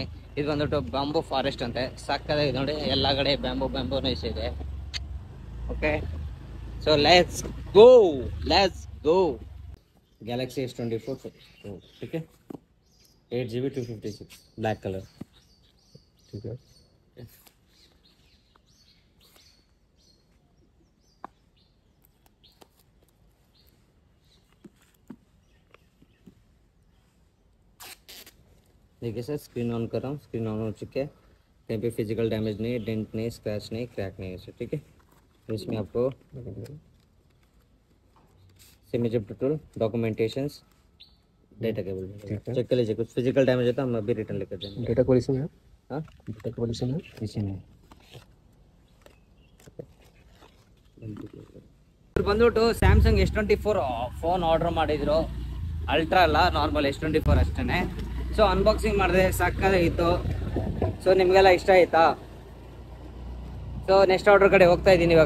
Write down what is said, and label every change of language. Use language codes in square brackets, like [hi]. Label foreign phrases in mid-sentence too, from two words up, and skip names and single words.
[kn] ಇದು ಬಂದ್ಬಿಟ್ಟು [en] bamboo forest [kn] ಅಂತೆ, ಸಕ್ಕತ್ತಾಗಿದೆ ನೋಡಿ. ಎಲ್ಲ ಕಡೆ ಬ್ಯಾಂಬೂನೇ ಇದೆ. [en] okay, so let's go. Galaxy S24 okay, 8GB 256 black color. [hi] देखिए सर, [en] screen on [hi] कर रहा हूँ. [en] screen on [hi] हो चुके हैं. कहीं पे [en] physical damage [hi] नहीं है, डेंट नहीं, स्क्रैच नहीं, क्रैक नहीं है. ठीक है, इसमें आपको [en] simejar tool, documentations, data cable check [hi] कर लीजिए. कुछ [en] physical damage [hi] होता है हम अभी रिटर्न लेकर देंगे. [en] data quality [hi] में है? हाँ, [en] data quality [hi] में इसी में [kn] ಬಂದ್ಬಿಟ್ಟು ಸ್ಯಾಮ್ಸಂಗ್ S24 [en] phone order [kn] ಮಾಡಿದ್ರು. ಅಲ್ಟ್ರಾ ಅಲ್ಲ, ನಾರ್ಮಲ್ S24 ಅಷ್ಟೇ. [en] so unboxing [kn] ಮಾಡಿದೆ, ಸಕ್ಕತ್ತಾಗಿತ್ತು. ಸೊ ನಿಮಗೆಲ್ಲ ಇಷ್ಟ ಆಯ್ತಾ? [en] so next order [kn] ಕಡೆ ಹೋಗ್ತಾ ಇದ್ದೀನಿ ಇವಾಗ.